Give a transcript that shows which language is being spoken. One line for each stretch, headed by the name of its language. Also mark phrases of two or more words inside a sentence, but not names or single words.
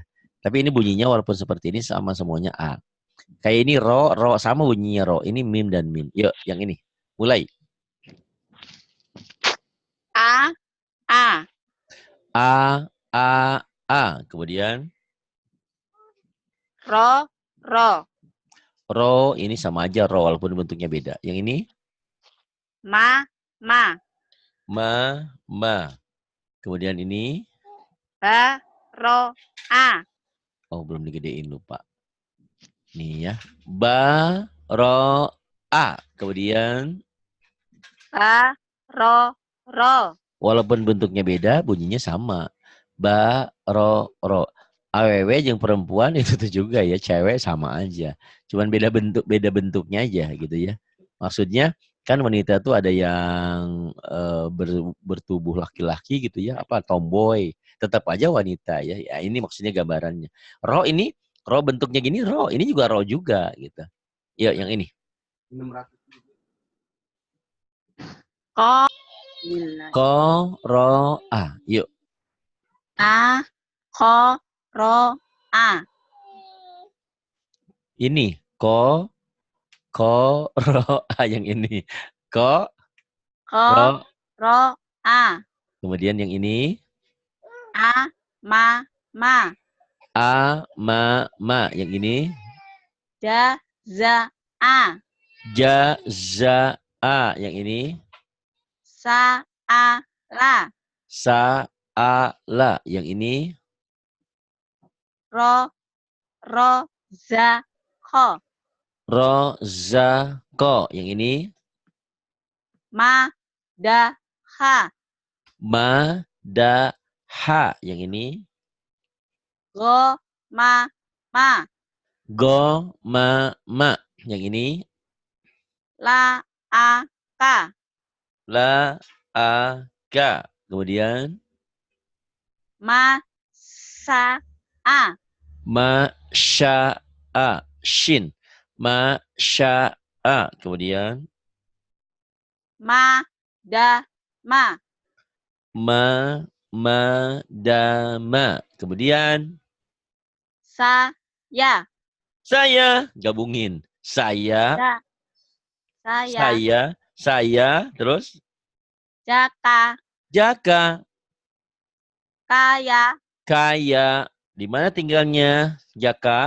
Indonesian: Tapi ini bunyinya walaupun seperti ini sama semuanya A. Kayak ini ro sama bunyinya ro. Ini mim dan mim. Yuk, yang ini. Mulai.
Arabic: A, A. A, A.
Indonesian: Kemudian
Arabic: Ro, ro.
Indonesian: ro ini sama aja ro walaupun bentuknya beda. Yang ini
Arabic: Ma, ma. ma.
Indonesian: Kemudian ini
Arabic: Ba, ro, a.
Indonesian: oh belum digedein lupa. Nih ya.
Arabic: Ba, ro, a. Kemudian Ba, ro, ro.
Indonesian: walaupun bentuknya beda, bunyinya sama.
Arabic: Ba, ro.
Indonesian: Awewe yang perempuan itu tuh juga ya, cewek sama aja. Cuman beda bentuknya aja gitu ya. Maksudnya kan wanita tuh ada yang bertubuh laki-laki gitu ya, apa tomboy. Tetap aja wanita ya. Ya ini maksudnya gambarannya. Ro bentuknya gini ro, ini juga ro juga gitu. Yuk yang ini.
Arabic: Ko, Ko, ro, a. Yuk. a. Ko, ro, a.
Indonesian: Ini
Arabic: ko, ro, a
Indonesian: yang ini. Ko,
Arabic: Ko, ro. ro, a.
Indonesian: Kemudian yang ini.
Arabic: A, ma, ma. A, ma.
Indonesian: Yang ini.
Arabic: Ja, za, a. Ja, za, a.
Indonesian: Yang ini.
Arabic: Sa, a, la. Sa, a, la.
Indonesian: Yang ini.
Arabic: Ro, ro, za, ko. Ro, za, ko.
Indonesian: Yang ini.
Arabic: Ma, da, ha. Ma, da, ha.
Indonesian: Yang ini.
Arabic: Go, ma, ma. Go, ma.
Indonesian: Yang ini.
Arabic: La, a, ka. La, a, ka.
Indonesian: Kemudian.
Arabic: Ma, sa, a. Ma, sya, a. Shin. Ma, sya, a. Kemudian. Ma, da, ma. Ma, da, ma.
Indonesian: Kemudian.
Arabic: Sa, ya.
Indonesian: Saya. Gabungin. Saya. Ja, saya. Saya. Terus. Jaka, Jaka. kaya, Kaya. Di mana tinggalnya? Jaka.